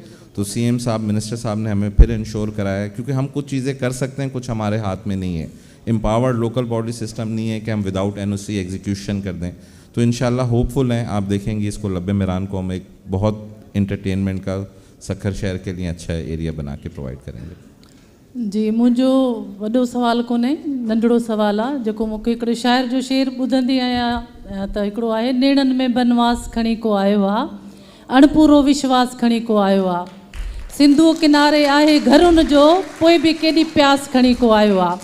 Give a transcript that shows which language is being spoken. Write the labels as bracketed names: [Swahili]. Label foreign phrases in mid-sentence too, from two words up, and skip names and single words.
[Urdu] تو CM صاحب, منسٹر صاحب نے ہمیں پھر انشور کرایا ہے, کیونکہ ہم کچھ چیزیں کر سکتے ہیں, کچھ ہمارے ہاتھ میں نہیں ہے. امپاورڈ لوکل باڈی سسٹم نہیں ہے کہ ہم [English] without NOC [Urdu] ایگزیکیوشن کر دیں. تو انشاءاللہ ہوپ فل ہیں, آپ دیکھیں گے اس کو لب مہران کو ہم ایک بہت انٹرٹینمنٹ کا سکھر شہر کے لیے اچھا ایریا بنا کے پرووائڈ کریں گے. [Sindhi] جی मुंहिंजो वॾो सुवालु कोन्हे, नंढिड़ो सुवालु आहे जेको मूंखे हिकिड़े शाइर जो शेर ॿुधंदी आहियां त हिकिड़ो आहे, नेणनि में बनवास खणी को आयो आहे, अणपूरो विश्वास खणी को आयो आहे, सिंधू किनारे आहे घर उन जो, पोइ बि केॾी प्यास खणी को आयो आहे.